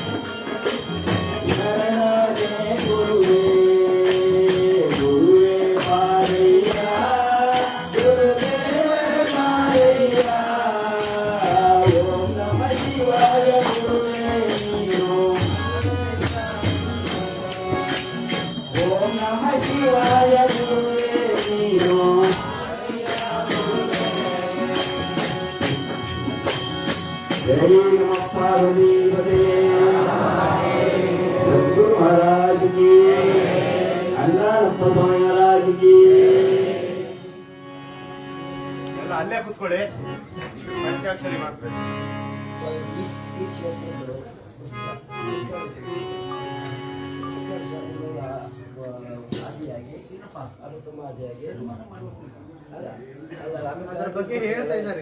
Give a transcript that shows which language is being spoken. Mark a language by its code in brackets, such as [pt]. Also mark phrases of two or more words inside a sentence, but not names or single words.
[kn] ಶರಣಾದೆ ಗುರುವೇ ಗುರುವೇ ಬಾರಯ್ಯ ಗುರುದೇವರ ಬಾರಯ್ಯ [sa] ಓಂ ನಮಃ ಶಿವಾಯ [kn] ಗುರುವೇ ನೀನು [sa] ಓಂ ನಮಃ ಶಿವಾಯ [kn] ಗುರುವೇ ನೀನು [hi] जय नमः पार्वती पते सद्गुरु महाराज की अन्नानप्प स्वामी महाराज की [kn] ಎಲ್ಲ ಅಲ್ಲೇ ಕೂತ್ಕೊಳ್ಳಿ ಪಂಚಾಕ್ಷರಿ ಮಾತ್ರ ಅದರ ಬಗ್ಗೆ ಹೇಳ್ತಾ ಇದ್ದಾರೆ